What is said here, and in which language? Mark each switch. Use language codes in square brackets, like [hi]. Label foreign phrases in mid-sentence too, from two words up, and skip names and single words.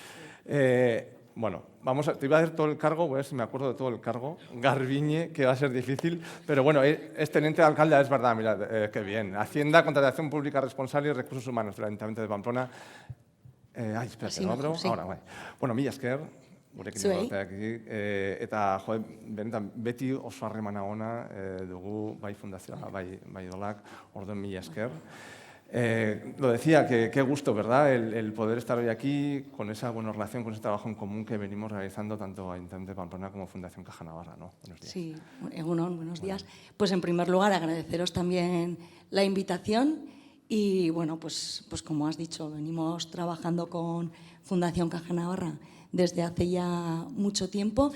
[es] Bueno, te iba a dar todo el cargo, voy a ver si me acuerdo de todo el cargo. Garbiñe, que va a ser difícil, pero bueno, es teniente de alcalde, es verdad, mirad, qué bien. Hacienda, Contratación Pública Responsable y Recursos Humanos del Ayuntamiento de Pamplona. Espérate, ¿no, bro? Sí. Ahora, [eu] bai. Bueno, Milla Esker, gurekin egoteak eta benetan beti oso harremana ona dugu bai fundazioa, bai dolak, orduan Milla Esker. [es] Lo decía, que qué gusto, ¿verdad?, el poder estar hoy aquí con esa buena relación, con ese trabajo en común que venimos realizando tanto Ayuntamiento de Pamplona como Fundación Caja Navarra, ¿no? Buenos días. Sí, Egunon, buenos días. Pues en primer lugar agradeceros también la invitación y bueno, pues como has dicho, venimos trabajando con Fundación Caja Navarra desde hace ya mucho tiempo.